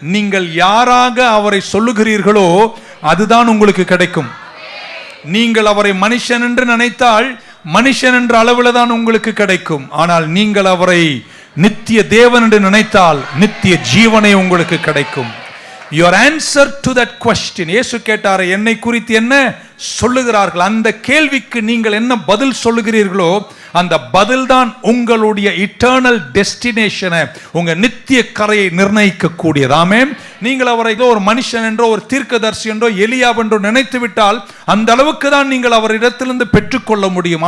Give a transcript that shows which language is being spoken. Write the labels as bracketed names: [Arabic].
[Tamil] நீங்கள் யாராக அவரை சொல்லுகிறீர்களோ அதுதான் உங்களுக்கு கிடைக்கும். நீங்கள் அவரை மனுஷன் என்று நினைத்தால் மனுஷன் என்ற அளவில் தான் உங்களுக்கு கிடைக்கும். ஆனால் நீங்கள் அவரை நித்திய தேவன் என்று நினைத்தால் நித்திய ஜீவனை உங்களுக்கு கிடைக்கும். [English] Your answer to that question. [Tamil] இயேசு கேட்டார், என்னை குறித்து என்ன சொல்லுகிறார்கள்? அந்த கேள்விக்கு நீங்கள் என்ன பதில் சொல்லுகிறீர்களோ அந்த பதில் தான் உங்களுடைய [English] eternal டெஸ்டினேஷனை, [Tamil] உங்க நித்திய கரையை நிர்ணயிக்க கூடியது. ஆமென். நீங்கள் அவரை ஒரு மனுஷன் என்றோ ஒரு தீர்க்கதரிசி என்றோ எலியா என்றோ நினைத்து விட்டால் அந்த அளவுக்கு தான் நீங்கள் அவரிடத்திலிருந்து பெற்றுக்கொள்ள முடியும்.